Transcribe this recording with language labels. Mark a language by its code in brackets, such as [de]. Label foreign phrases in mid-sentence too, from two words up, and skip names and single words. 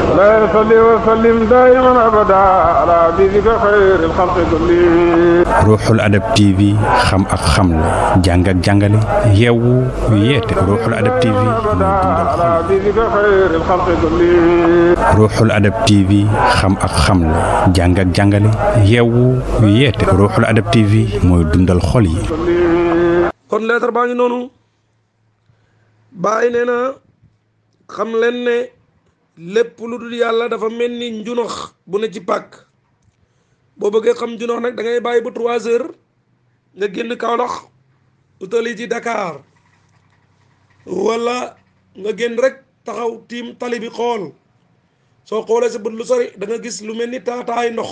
[ar] مولاي صل وسلم دائما ابدا على حبيبك خير الخلق كلهم. [wo] Ruuxul Adab TV xam ak xamle jàng ak jàngale yeewu yeete Ruuxul Adab TV [ar] على حبيبك خير الخلق كلهم. [wo] Ruuxul Adab TV xam ak xamle jàng ak jàngale yeewu yeete Ruuxul Adab TV mooy dundal xol yi. kon lettre baa ngi noonu Baye nee na xam leen ne lépp lu dul yàlla dafa mel ni njunox bu ne ci pàkk boo bëggee xam njunox nag da ngay bàyyi ba 3 heures nga génn Kaolack utali ci Dakar wala nga génn rek taxaw tiim tali bi xool soo xoolee sa bët lu sori da nga gis lu mel ni taataay ndox